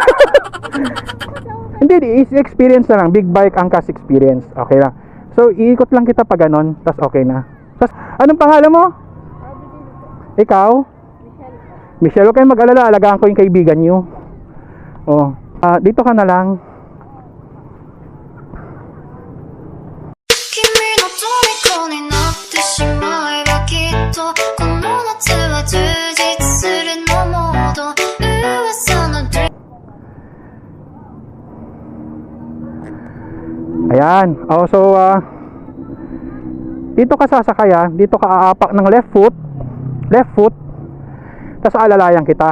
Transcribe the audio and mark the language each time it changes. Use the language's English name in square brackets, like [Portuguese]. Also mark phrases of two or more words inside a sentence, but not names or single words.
[Filipino] Hindi, experience na lang. [English] Big bike [Filipino] angkas experience. Okay lang. So, iikot lang kita pag ganun, tas okay na. Tas, anong pangalan mo? Ikaw? Michelle, huwag kayong mag-alala. Alagaan ko yung kaibigan nyo. Oh, dito ka na lang. [Japanese] 君の虜になってしまえばきっとこの夏は充実するのもっと噂の dream [Filipino] Ayan. Oh, so, dito ka sasakay dito ka aapak ng [English] left foot, [Filipino] tas alalayan kita.